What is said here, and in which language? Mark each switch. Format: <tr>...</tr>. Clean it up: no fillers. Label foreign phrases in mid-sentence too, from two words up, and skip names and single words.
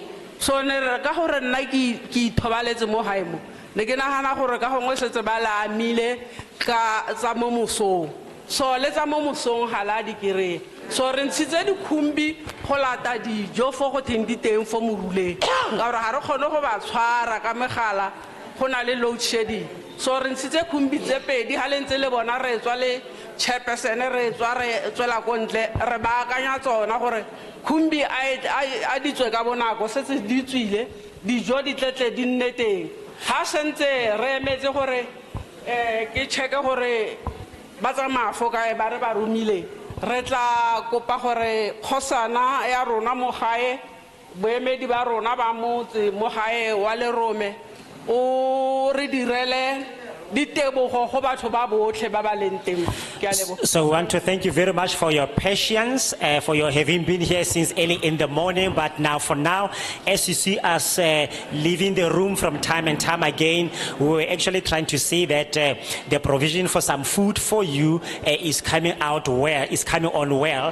<tn>So ne ka gore nna ke ithobaletse mo gae mo ne ke nagana gore ka gongwe setse ba la amile ka tsa mo mosong. So le tsa mo mosong ga la di kry so re ntshitse dikhumbi go lata dijo fo go theng di teng fo moruleng ka gore ga re kgone go ba tshwara ka megala go na le</tn> <en>load shedding.</en> <tn>So re ntshitse khumbi tse pedi ha le ntse le bona re tswa le Chairperson re tswa re tswela ko ntle re ba akanya tsona gore khumbi a di tswe ka bonako setse di tswile dijo di tletle di nne teng. Ha sentse re emetse gore ke checke gore ba tsamaya fo kae ba re ba romile re tla kopa gore khosana ya rona mo gae boemedi ba rona ba motse mo gae wa Lerome o re direle</tn> <en>So we want to thank you very much for your patience, for your having been here since early in the morning. But now, for now, as you see us leaving the room from time and time again, we were actually trying to see that the provision for some food for you is coming out well, is coming on well.</en>